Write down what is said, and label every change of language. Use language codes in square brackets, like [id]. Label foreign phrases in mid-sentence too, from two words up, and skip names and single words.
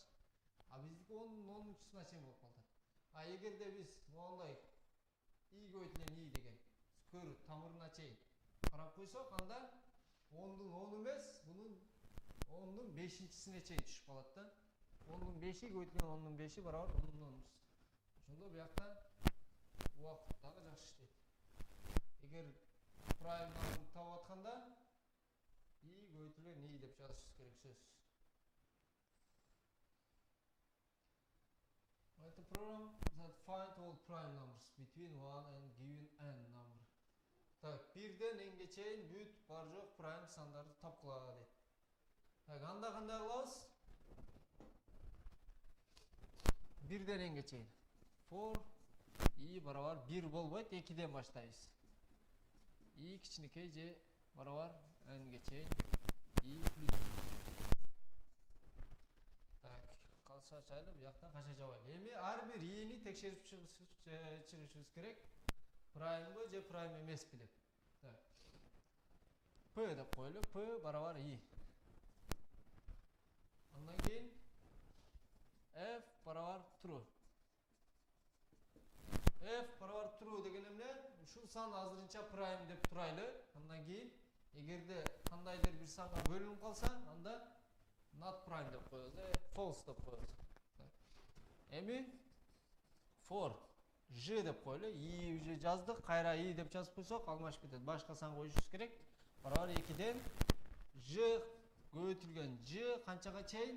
[ky] Биздики 10дун 10-суна чейин болуп калды. Эгерде биз моундай i көбөйтүлгөн i деген square тамырына чейин карап койсок, анда 10дун 10 эмес, бунун 10дун 5-сине чейин түшүп калат да. 10дун 5-и көбөйтүлгөн 10дун 5-и барабар 10дун 10-су. Ошондо буяктан убакыт дагы жакшы иштейт. Эгер prime номерди таап атканда i көбөйтүлгөн i деп жазышыбыз керек сөзсүз. [en] Write a program that find all prime numbers between 1 and given n number. [ky] Так, 1ден нге чейин бүт бар жок prime сандарды тапкыла дейт. Так, анда кандай кылабыз? 1ден нге чейин. [en] For i [ky] барабар 1 болбойт, 2ден баштайбыз. И кичинекей же барабар nге чейин и плюс. Так, калса ачайлы, бу жактан кача жабайлы. Эми ар бир i'ни текшерип чыгышыбыз керек. Праймбы же прайм эмеспи деп. Так. P деп коелу. P барабар i. Андан кийин f барабар true. F барабар true деген эмне? Ушул сан азырынча prime деп турайлы. Андан кийин эгерде кандайдыр бир санга бөлүнүп калса, анда [en] not prime [ky] деп коебуз, false деп коебуз. Эми [en] for j [ky] деп коелу. I уже жаздык, кайра i деп жазып койсок алмашып кетет. Башка сан коюшубуз керек. Барабар 2ден j көбөйтүлгөн j канчага чейин?